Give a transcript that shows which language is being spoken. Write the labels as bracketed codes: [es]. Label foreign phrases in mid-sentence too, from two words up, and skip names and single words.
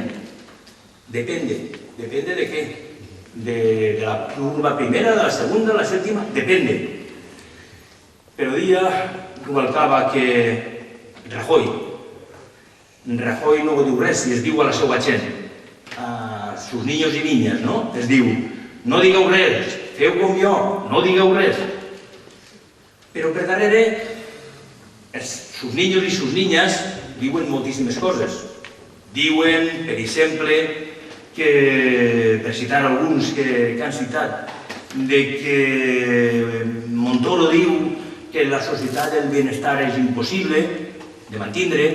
[es] Depende de què? De la curva primera, de la segunda, de la sèptima, depende. [ca] Però dia Rubalcaba que Rajoy no ho diu res, i es diu a la seva gent, a [es] sus niños [ca] i niñas, no? Es diu, no digueu res, feu com jo, no digueu res. Però per darrere, [es] sus niños [ca] i [es] sus niñas [ca] diuen moltíssimes coses. Diuen, per exemple, que, per citar alguns que han citat, de que Montoro diu que la societat del benestar és impossible, de mantindre.